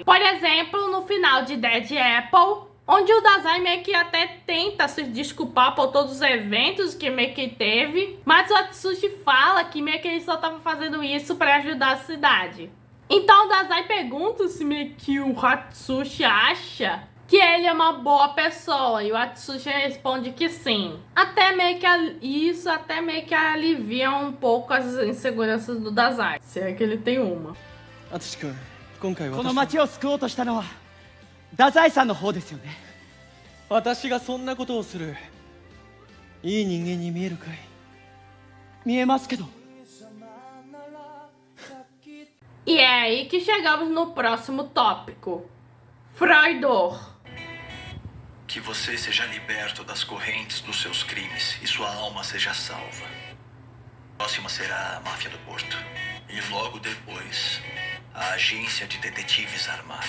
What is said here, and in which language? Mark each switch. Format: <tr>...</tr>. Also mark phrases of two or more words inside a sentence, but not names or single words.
<pt>Por exemplo, no final de Dead Apple, onde o Dazai meio que até tenta se desculpar por todos os eventos que meio que teve, mas o Atsushi fala que meio que ele só estava fazendo isso para ajudar a cidade. Então o Dazai pergunta se meio que o Atsushi acha que ele é uma boa pessoa, e o Atsushi responde que sim. Até meio que isso até meio que alivia um pouco as inseguranças do Dazai, se é que ele tem uma.</pt> <ja>Atsushi-kun, 今回この町を救おうとしたのは太宰さんの方ですよね。私がそんなことをするいい人間に見えるかい？見えますけど。</ja> <pt>E é aí que chegamos no próximo tópico. Freudor. Que você seja liberto das correntes dos seus crimes e sua alma seja salva. A próxima será a máfia do Porto. E logo depois, a agência de detetives armados.</pt>